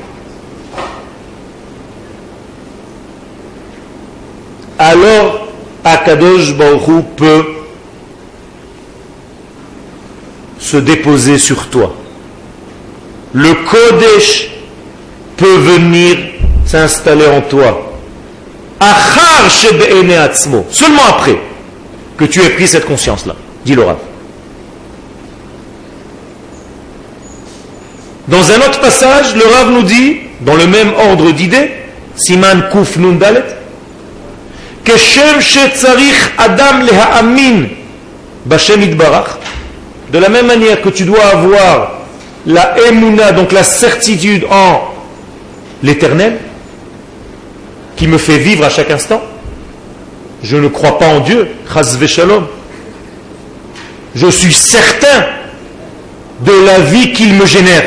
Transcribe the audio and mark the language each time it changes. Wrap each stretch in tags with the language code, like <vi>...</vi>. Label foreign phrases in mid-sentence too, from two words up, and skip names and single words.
<fr>Alors,</fr> <he>הקדוש ברוך הוא</he> <fr>peut se déposer sur toi. Le Kodesh peut venir s'installer en toi.</fr> <he>אחר שבעיני עצמו.</he> <fr>Seulement après que tu aies pris cette conscience-là, dit le Rav. Dans un autre passage, le Rav nous dit, dans le même ordre d'idées,</fr> <he>סימן קנ"ד, כשם שצריך אדם להאמין בה' יתברך.</he> <fr>De la même manière que tu dois avoir la Emouna, donc la certitude en l'éternel, qui me fait vivre à chaque instant. Je ne crois pas en Dieu,</fr> <he>חס ושלום.</he> <fr>Je suis certain de la vie qu'il me génère.</fr>